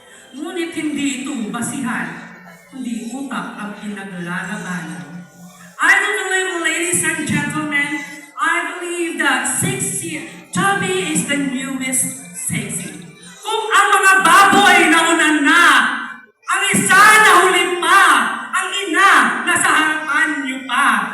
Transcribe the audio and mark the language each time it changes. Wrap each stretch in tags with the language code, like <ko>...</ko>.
<tl>Ngunit hindi ito basihan, kundi utak ang pinaglalabanan.</tl> <en>I don't believe, ladies and gentlemen, I believe that sexy, chubby is the newest sexy.</en> <tl>Kung ang mga baboy nauna na, ang isa na huli pa, ang ina nasa harapan niyo pa.</tl>